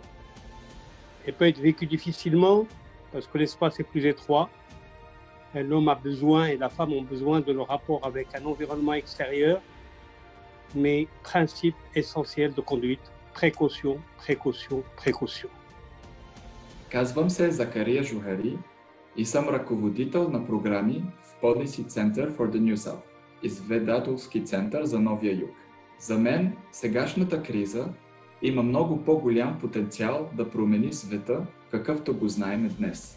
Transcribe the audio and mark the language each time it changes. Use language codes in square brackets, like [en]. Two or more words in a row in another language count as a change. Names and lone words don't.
[fr] Elle peut être vécue difficilement parce que l'espace est plus étroit. L'homme a besoin et la femme ont besoin de leur rapport avec un environnement extérieur, mais principe essentiel de conduite, précaution, précaution, précaution. [bg] Казвам се Закария Жухари и съм ръководител на програми в Policy Center for the New South, изследователски център за Новия юг. За мен сегашната криза има много по-голям потенциал да промени света, какъвто го знаем днес.